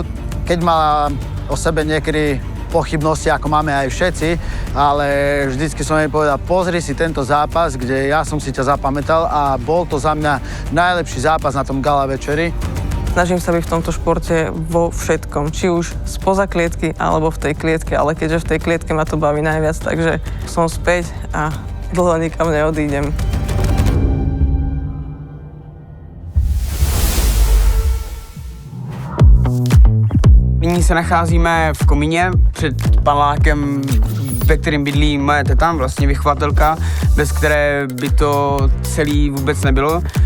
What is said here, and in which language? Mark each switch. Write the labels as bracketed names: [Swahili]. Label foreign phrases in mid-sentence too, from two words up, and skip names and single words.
[Slovak] Keď mala o sebe niekedy pochybnosti, ako máme aj všetci, ale vždycky som jej povedal, pozri si tento zápas, kde ja som si ťa zapamätal a bol to za mňa najlepší zápas na tom gala večeri. Snažím sa byť v tomto športe vo všetkom, či už spoza klietky, alebo v tej klietke, ale keďže v tej klietke ma to baví najviac, takže som späť a dlho nikam neodídem. [Czech] Nyní se nacházíme v komíně před panelákem, ve kterém bydlí moje teta, vlastně vychovatelka, bez které by to celý vůbec nebylo.